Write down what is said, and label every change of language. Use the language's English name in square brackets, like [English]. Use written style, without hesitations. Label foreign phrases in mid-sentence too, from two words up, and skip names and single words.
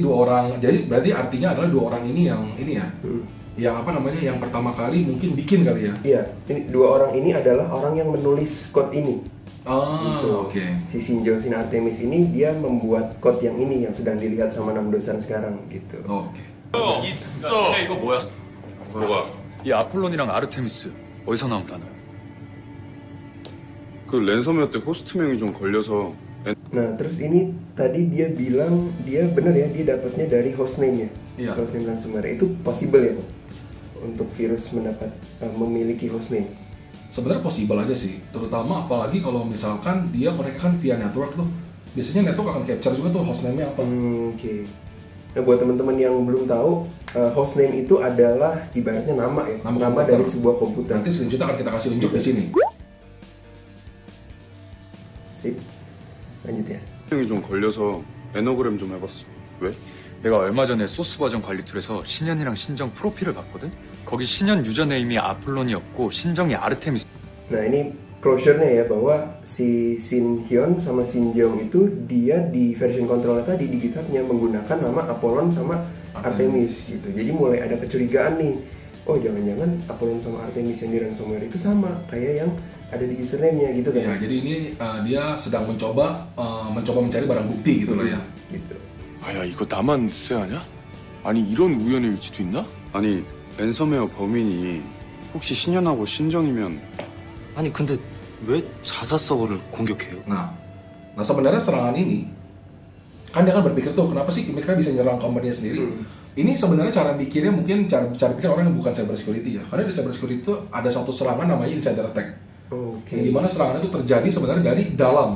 [Indonesian] dua orang, jadi berarti artinya adalah dua orang ini yang ini ya, yang apa namanya, yang pertama kali mungkin bikin kali ya. iya, ini dua orang ini adalah orang yang menulis code ini. Gitu. Oke. Si Shinjo Sin Artemis ini dia membuat code yang ini yang sedang dilihat sama 6 dosen sekarang gitu. Oke. [Korean] 있어. 이거 뭐야? 뭐가? 이 아폴론이랑 아르테미스 어디서 나온 단어야? 그 랜섬웨어 때 호스트명이 좀 걸려서 [Indonesian] Nah terus ini tadi dia bilang dia bener ya dia dapatnya dari hostname-nya. Iya. Hostname ransomware itu possible ya Pak? Untuk virus mendapat memiliki hostname. Sebenarnya possible aja sih, terutama apalagi kalau misalkan dia connect kan via network tuh, biasanya network akan capture juga tuh hostname-nya apa. Oke. Nah buat teman-teman yang belum tahu, hostname itu adalah ibaratnya nama ya, Nama nama komputer. dari sebuah komputer. Nanti screenshot akan kita kasih unjuk di sini. Sip. Lanjut ya. [Korean] 명이 좀 걸려서 에너그램 좀 해봤어. 왜? 내가 얼마 전에 소스 버전 관리 툴에서 신현이랑 신정 프로필을 봤거든? 거기 신현 유저네임이 아폴론이었고 신정이 아르테미스. [Indonesian] Nah ini closure-nya ya bahwa si Shin Hyun sama Shin Jeong itu dia di [English] version control [Indonesian] tadi di GitHub-nya menggunakan nama Apollon sama Artemis gitu. Jadi mulai ada kecurigaan nih. Oh jangan-jangan Apollon sama Artemis yang di ransomware itu sama kayak yang ada di username-nya gitu kan. Ya, jadi ini dia sedang mencoba mencari barang bukti gitu lah ya. Gitu. [Korean] 아야 이거 나만 쎄하냐? 아니 이런 우연의 일치도 있나? 아니 랜섬웨어 범인이 혹시 신현하고 신정이면 아니 근데 왜 자사 서버를 공격해요? [Indonesian] Nah sebenarnya serangan ini kan dia kan berpikir tuh kenapa sih mereka bisa nyerang company sendiri. Ini sebenarnya cara pikirnya mungkin cara pikir orang yang bukan [English] cyber security [Indonesian] ya. Karena di [English] cyber security [Indonesian] itu ada satu serangan namanya [English] insider attack. [Indonesian] Oke. Yang dimana serangan itu terjadi sebenarnya dari dalam.